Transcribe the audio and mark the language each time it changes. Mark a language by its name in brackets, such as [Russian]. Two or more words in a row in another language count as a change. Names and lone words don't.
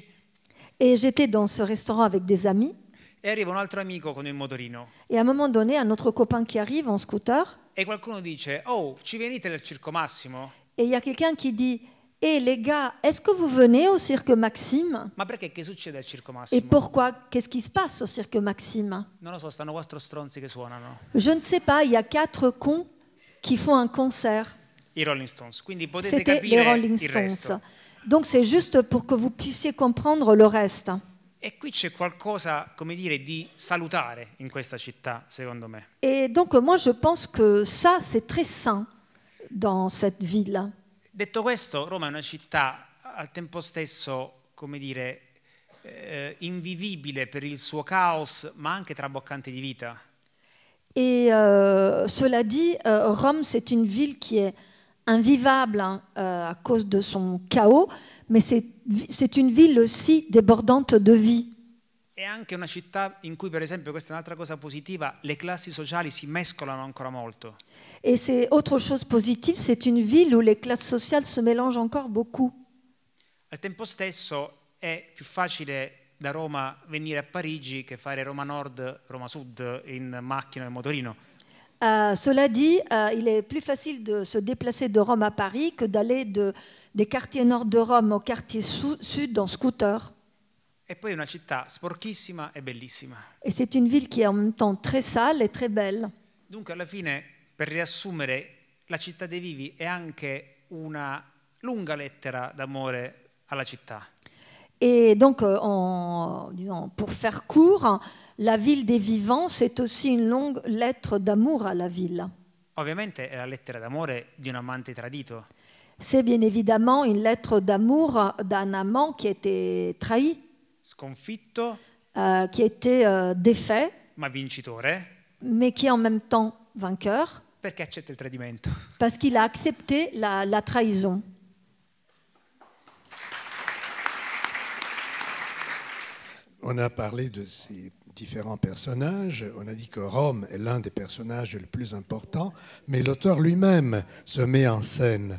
[French] Et j'étais dans ce restaurant avec des amis. [Italian] E arriva un altro amico con il motorino. [French] Et à un moment donné, un autre copain qui arrive en scooter. [Italian] E qualcuno dice: oh, ci venite al Circo Massimo? [French] Et il y a quelqu'un qui dit: eh les gars, est-ce que vous venez au cirque Maxime? [Italian] Ma perché? Che succede al Circo Massimo? [French] Et pourquoi? Qu'est-ce qui se passe au cirque Maxime? [Italian] Non lo so, stanno 4 stronzi che suonano. [French] Je ne sais pas, il y a 4 cons qui font un concert. [Italian] I Rolling Stones. Quindi potete [French] C'était [Italian] capire [French] les Rolling [Italian] il resto. [French] Stones. Donc c'est juste pour que vous puissiez comprendre le reste. [Italian] E qui c'è qualcosa, come dire, di salutare in questa città, secondo me. [French] Et donc moi je pense que ça c'est très sain dans cette ville. [Italian] Detto questo, Roma è una città al tempo stesso, come dire, invivibile per il suo caos, ma anche traboccante di vita. [French] Et cela dit, Rome c'est une ville qui est invivable à cause de son chaos, mais c'est une ville aussi débordante de vie. [Italian] È anche una città in cui, per esempio, questa è un'altra cosa positiva, le classi sociali si mescolano ancora molto. [French] Et c'est autre chose positive, c'est une ville où les classes sociales se mélangent encore beaucoup. [Italian] Al tempo stesso è più facile da Roma venire a Parigi che fare Roma Nord, Roma Sud in macchina e motorino. [French] Cela dit, il est plus facile de se déplacer de Rome à Paris que d'aller des quartiers nord de Rome au quartier sud en scooter. [Italian] E poi è una città sporchissima e bellissima. [French] Et c'est une ville qui est en même temps très sale et très belle. [Italian] Dunque, alla fine, per riassumere, la città dei vivi è anche una lunga lettera d'amore alla città. [French] Et donc, disons, pour faire court, la ville des vivants, c'est aussi une longue lettre d'amour à la ville. [Italian] Ovviamente è la lettera d'amore di un amante tradito. [French] C'est bien évidemment une lettre d'amour d'un amant qui a été trahi, [Italian] Sconfitto, [French] qui a été défait, [Italian] ma vincitore, [French] mais qui est en même temps vainqueur, [Italian] perché accetta il tradimento. [French] parce qu'il a accepté la trahison. On a parlé de ces différents personnages, on a dit que Rome est l'un des personnages les plus importants, mais l'auteur lui-même se met en scène.